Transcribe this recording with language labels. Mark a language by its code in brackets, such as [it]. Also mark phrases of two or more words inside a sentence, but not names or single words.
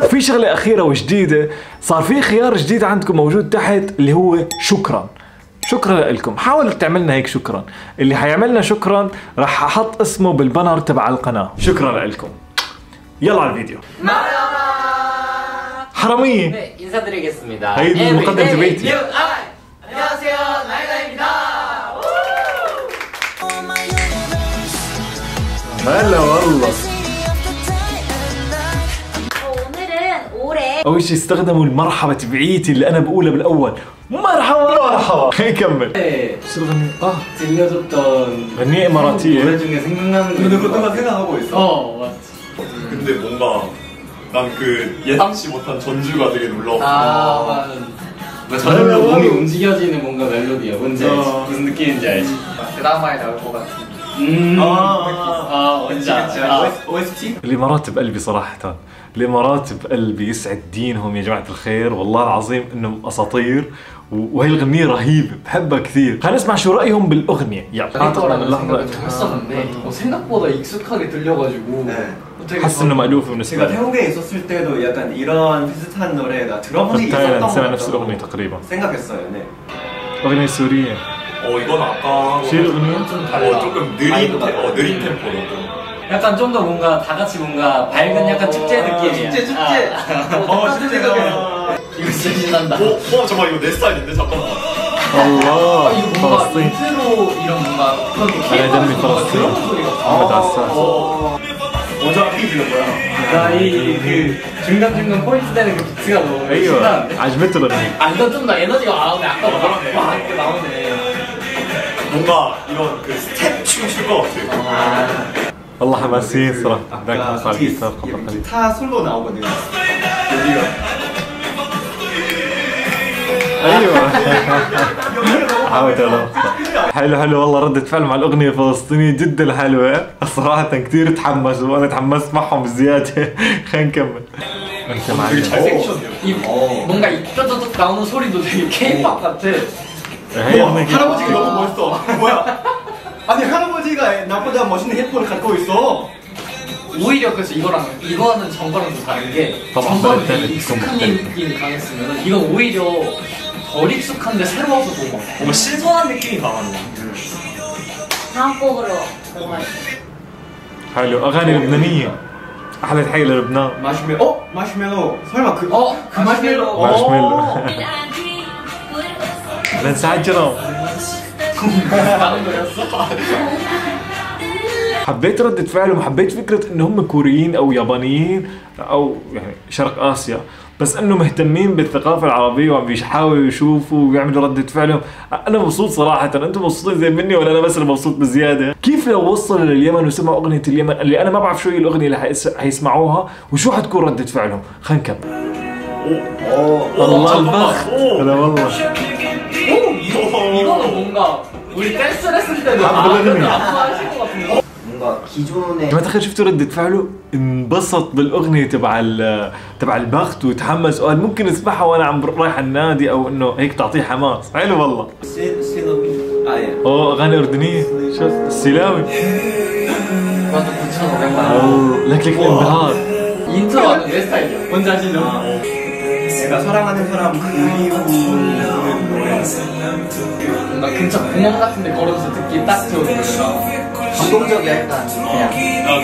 [ar] في شغلة أخيرة وجديدة، صار في خيار جديد عندكم موجود تحت اللي هو شكرا. شكرا لكم، حاولوا تعملنا هيك شكرا. اللي حيعملنا شكرا راح احط اسمه بالبانر تبع القناه. شكرا لكم. يلا على الفيديو. حراميه. [ko] 인사드리겠습니다. [ar] هي مقدمة بيتي. [ko] 안녕하세요, 나이나입니다. [ar] هلا والله. [ko] 오늘은 [ar] اول شيء استخدموا المرحبا تبعيتي اللي انا بقولها بالاول. مرحبا مرحبا. خلينا نكمل. شو الغنية؟ [ko] 들려줬던 [ar] غنية إماراتية. [ko] 노래 중에 생각나는 게 그것만 생각하고 있어? 맞지. 근데 뭔가 난 그 예상치 못한 전주가 되게 놀라웠어. 맞아. 저절로 몸이 움직여지는 뭔가 멜로디야. 뭔지 알지? 무슨 느낌인지 알지? 드라마에 나올 것 같은. 뭔지 알지? OST? [ar] الامارات بقلبي صراحة، الامارات بقلبي، يسعد دينهم يا جماعة الخير، والله العظيم انهم اساطير، وهي الغنية رهيبة بحبها كثير. خلينا نسمع شو رأيهم بالأغنية. يلا [ko] لحظة 했었는데 생각보다 익숙하게 들려가지고 [ar] حس انه مألوف بالنسبة [ko] 제가 [ar] لي. [ko] 태국에 있었을 때도 약간 이런 비슷한 노래가 들어본 적이 [ar] تايلاند [ko] 있었던 [ar] سمع [ko] 것 [ar] نفس الأغنية [ko] 같다고 [ar] تقريبا. [ko] 생각했어요. 네. [ar] أغنية سورية. [ko] 이건 아까 [ar] شو الأغنية؟ [ko] 조금 느린 템포로. 약간 좀 더 뭔가 다 같이 뭔가 밝은 약간 축제 느낌이야. 축제. 축제가 이거 진짜 신난다. 잠깐만 이거 내 스타일인데 잠깐만. [ar] الله [ko] 이거 뭔가 [ar] فلسطين. [ko] 인트로 이런 뭔가 그런 게 [ar] أنا دمي فلسطين. محمد عساس. [ko] 먼저 핑크는 뭐야? 나이그 중간중간 포인트 되는 그 비트가 너무 [ar] أيوة [ko] 신나는데? [ar] عجبته الأغنية. [ko] 이건 좀 더 에너지가 나오네. 아까보다 막 이렇게 나오네. 뭔가 이런 그 스텝 춤출것 같아. [ar] والله حماسيين صراحة. ذاك على الجيتار خطر عليه. [ko] 기타 솔로 나오거든요. 여기가. [ar] ايوه حاول. حلو والله ردة فعل مع الأغنية الفلسطينية جدا حلوة صراحة، كثير تحمسوا وأنا تحمست معهم بزيادة. خلينا نكمل. أنت [ko] 되게 [ar] معلم. [ko] 잘생기셨네요. 뭔가 입혀져서 나오는 소리도 되게 K-pop 같아. [ar] هي أغنية [ko] 할아버지가 너무 멋있어. 뭐야? 아니 할아버지가 나보다 멋있는 헤드폰을 갖고 있어. 오히려 그래서 이거는 전거랑 좀 다른 게 봐봐, 전거는 다른 되게 익숙한 좀 느낌이 강했으면 이건 오히려 덜 익숙한데 새로워서 좋은 것 같아. 뭔가 신선한 느낌이 강하네. 다음 곡으로 넘어갈게요. [ar] حلو. أغاني لبنانية أحلى تحية للبنان. [ko] 마시멜로. 마시멜로. 설마 그 그 마시멜로. [ar] مارشميلو. لنساعد جرام. [ko] 다른 거였어? [ar] حبيت ردة فعلهم، حبيت فكرة إن هم كوريين أو يابانيين أو يعني شرق آسيا، بس إنه مهتمين بالثقافة العربية وعم بيحاولوا يشوفوا ويعملوا ردة فعلهم. أنا مبسوط صراحة. أنتم مبسوطين زي مني ولا أنا بس اللي مبسوط بزيادة؟ كيف لو وصلوا لليمن وسمعوا أغنية اليمن اللي أنا ما بعرف شو هي الأغنية اللي حيسمعوها وشو حتكون ردة فعلهم؟ خلينا نكمل. الله البخت. لا والله. [ko] 이거는 뭔가 우리 댄스를 했을 때도 [ar] بالأغنية. [ko] 안무하실 것 같은데. 뭔가 기존에 [ar] جماعة الخير شفتوا ردة فعله؟ انبسط بالأغنية تبع البخت وتحمس وقال ممكن اسمعها وأنا عم رايح النادي أو إنه هيك تعطيه حماس. حلو والله. [ko] 시노미. 예. [ar] أغاني أردنية. شو السلاوي. [ko] 맞아 9,500만 원. [ar] لك الانبهار. [ko] 인트로가 내 스타일이야. 뭔지 알지? 내가 사랑하는 사람 그리운 노래. 뭔가 근처 공원 같은데 걸어서 듣기 딱 좋은 노래가 감동적이야 약간 그냥.